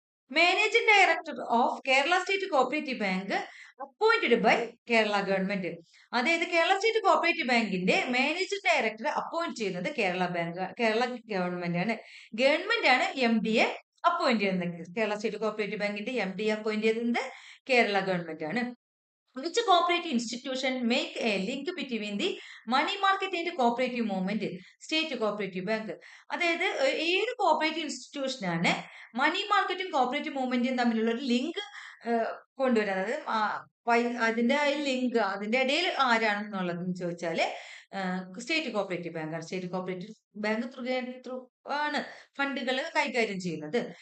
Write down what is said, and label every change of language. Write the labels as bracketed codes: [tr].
[en] Managing director of Kerala state cooperative bank appointed by Kerala government. [ml] അതായത് Kerala state cooperative ബാങ്കിന്റെ managing ഡയറക്ടറെ appoint ചെയ്യുന്നത് Kerala government ആണ്. ഗവൺമെന്റ് ആണ് MD അപ്പോയിന്റ് ചെയ്യുന്നത്. കേരള സ്റ്റേറ്റ് കോപ്പറേറ്റീവ് ബാങ്കിന്റെ MD അപ്പോയിന്റ് ചെയ്യുന്നത് കേരള ഗവൺമെന്റ് ആണ്. [en] Which cooperative institution make a link between the money market and cooperative movement? State cooperative bank. [ml] അതായത് ഏത് കോപ്പറേറ്റീവ് ഇൻസ്റ്റിറ്റ്യൂഷനാണ് മണി മാർക്കറ്റും കോപ്പറേറ്റീവ് മൂവ്മെന്റും തമ്മിലുള്ള ഒരു ലിങ്ക് കൊണ്ടുവരുന്നത്? അതിന്റെ ലിങ്ക് അതിന്റെ ഇടയിൽ ആരാണെന്നുള്ളതെന്ന് ചോദിച്ചാല് സ്റ്റേറ്റ് കോപ്പറേറ്റീവ് ബാങ്കാണ്. സ്റ്റേറ്റ് കോപ്പറേറ്റീവ് ബാങ്ക് ത്രൂ ആണ് ഫണ്ടുകൾ കൈകാര്യം ചെയ്യുന്നത്.